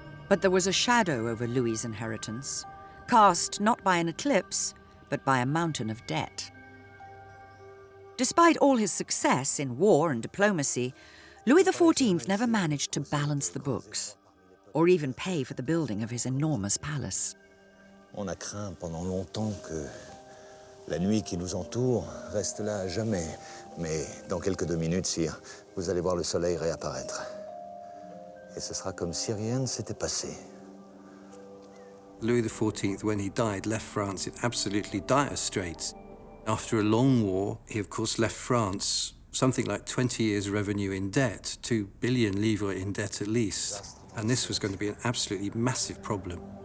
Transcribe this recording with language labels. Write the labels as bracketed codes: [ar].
[en] But there was a shadow over Louis's inheritance, cast not by an eclipse, but by a mountain of debt. Despite all his success in war and diplomacy, Louis XIV never managed to balance the books, or even pay for the building of his enormous palace. [fr] On a craint pendant longtemps que la nuit qui nous entoure reste là à jamais. Mais dans quelques 2 minutes, sire, vous allez voir le soleil réapparaître. Et ce sera comme si rien ne s'était passé. [en] Louis XIV, when he died, left France in absolutely dire straits. After a long war, he of course left France something like 20 years' revenue in debt, 2 billion livres in debt at least. And this was going to be an absolutely massive problem.